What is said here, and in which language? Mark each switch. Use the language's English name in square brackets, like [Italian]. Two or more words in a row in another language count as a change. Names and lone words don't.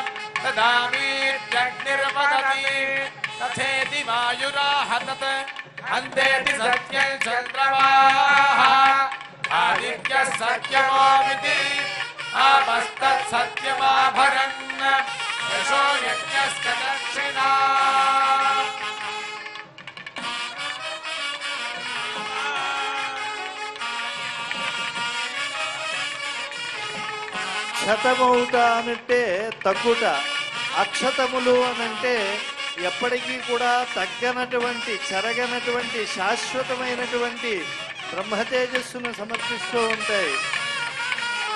[Sanskrit] ददामीत्यग्निर्वदति तथेति वायुराह तत् हन्तेति सत्यं चन्द्रमाः आदित्यः सत्यमोमिति आपस्तत् सत्यमाभरन् यशो यज्ञस्य दक्षिणा [Telugu] క్షతమౌట అనంటే తగ్గుట, అక్షతములు అనంటే ఎప్పటికీ కూడా తగ్గనటువంటి చెరగనటువంటి శాశ్వతమైనటువంటి బ్రహ్మతేజస్సును సమర్పిస్తూ ఉంటాయి.